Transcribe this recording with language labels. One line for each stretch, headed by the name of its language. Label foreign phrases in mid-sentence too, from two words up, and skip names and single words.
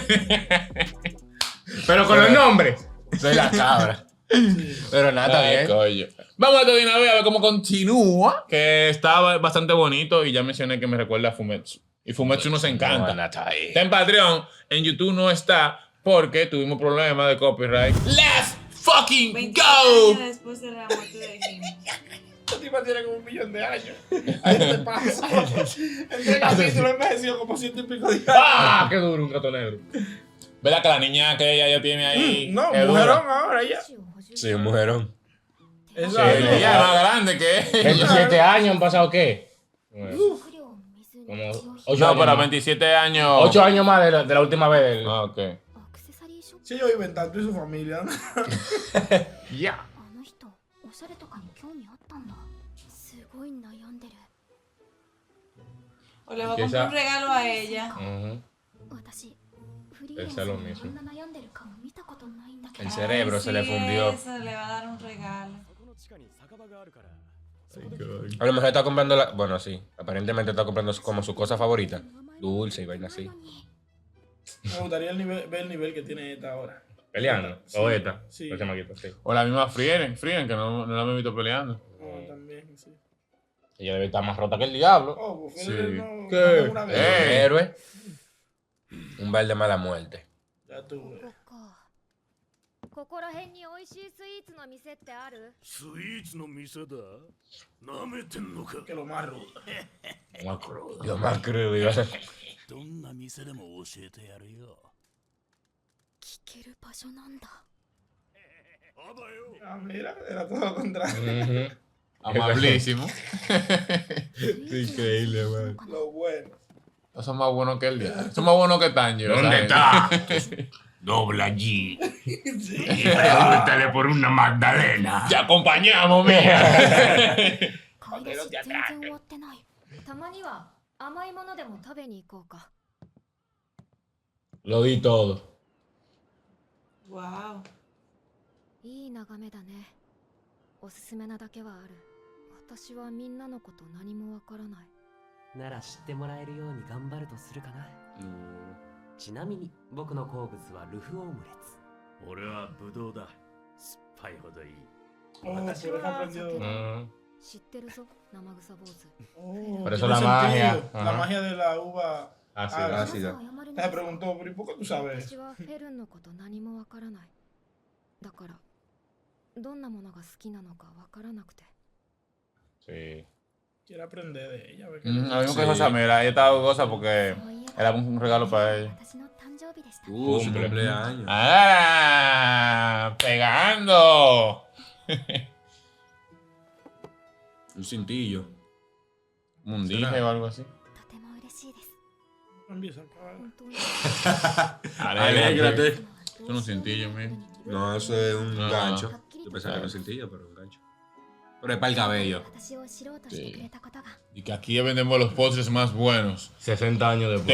Spanish: Pero con los nombres. Soy la cabra. Pero nada, está Ay, bien. coño. Vamos a de una vez a ver cómo continúa. Que está bastante bonito y ya mencioné que me recuerda a Fumetsu. Y Fumetsu nos encanta. No, está ahí. Está en Patreon, en YouTube no está porque tuvimos problemas de copyright.
English: ¡Let's fucking
Spanish: 20
English: go!
Spanish: años después de la muerte de Jim. Esta tipa tiene como 1.000.000 de años. Ahí te pasa. Entre capítulos envejeció como 100 y pico de años. ¡Ah! ¡Qué duro un gato negro! ¿Verdad que la niña que ella ya tiene ahí? No, es mujerón dura? ahora ya. Sí, un mujerón. Esa Sí, es la- ella es más grande que ella. 27 años han pasado, ¿qué? Como 8 No, años pero más. 27 años. 8 años más de la última vez del... Ah, ok. Sí, yo viven tanto y su familia, ¿no? Ya.
Japanese: あの人おしゃれとかに興味あったんだすごい悩んでる
Spanish: O le va a Que comprar esa- un regalo a ella.
Japanese: 私フリーレンス
Spanish: Pensé lo
Japanese: に
Spanish: mismo.
Japanese: こんな悩んでる顔見たことないんだけ
Spanish: El
Japanese: ど
Spanish: cerebro se le Ay, sí, fundió. Eso, le va a dar un regalo. A lo mejor está comprando la... Bueno, sí. Aparentemente está comprando como su cosa favorita. Dulce y vaina así. Me gustaría ver el nivel que tiene esta ahora. Peleando. Sí. O esta. Sí. La chamaquita, sí. O la misma Frieren, que no la hemos visto peleando. Oh, también, sí. Ella debe estar más rota que el diablo. Oh, pues Sí. no. ¿Qué? no una vez. Eh. Un héroe. Un bar de mala muerte. Ya tuve.
Japanese: ここかここら辺に美味しいスイーツの店ってあるスイーツの店だなめてんのか
Spanish: Que lo más rudo. Lo más crudo. Iba a ser.
Japanese: どんな店でも教えてやるよ聞ける場所なんだあばよ
Spanish: Ah, mira, era todo lo contrario. Amabilísimo. Increíble, man. Lo bueno. Son más buenos que el día. Son más buenos que Tanjiro. ¿Dónde ¿sabes? está? Dobla allí. Y pregúntale por una Magdalena. Te acompañamos, mija.
Japanese: 買い出し全然終わってないたまには甘いものでも食べに行こうか
Spanish: Lo di todo. Wow.
Japanese: いい眺めだねおすすめなだけはある私はみんなのこと何もわからないなら知ってもらえるように頑張るとするかな。ちなみに僕の好物はルフオムレツ。俺はブドウだ酸っぱいほどいい
Spanish: Oh, por eso aprendió. Mm.
Japanese: 知ってるぞ生臭坊主
Spanish: Oh, Por eso tiene la magia. sentido. La Ajá. magia de la uva. Ácida, Ah, ácida.
Japanese: 皆さん謝り
Spanish: Se
Japanese: なさい
Spanish: preguntó, pero ¿y por qué tú sabes?
Japanese: 私はフェルンのこと何もわからないだからどんなものが好きなのかわからなくて
Spanish: Sí. Quiere aprender de ella. a ver qué- Lo mismo que Sí. José, mira, ella estaba goza porque
Japanese: そういえば
Spanish: era un regalo para ella.
Japanese: 私の誕生日でした
Spanish: Su cumpleaños. ¡Ah! ¡Pegando! Un cintillo. Un dije o algo así.
Japanese: とても嬉しいです
Spanish: Empieza, cabrón.
Japanese: 本当に
Spanish: Alégrate. Eso no es cintillo, mira. No, eso es un Ah. gancho. Yo pensaba que era un cintillo, pero un gancho. Pero es para el cabello.
Japanese: 私を知ろうとしてくれたことが
Spanish: Y que aquí vendemos los postres más buenos. 60 años después.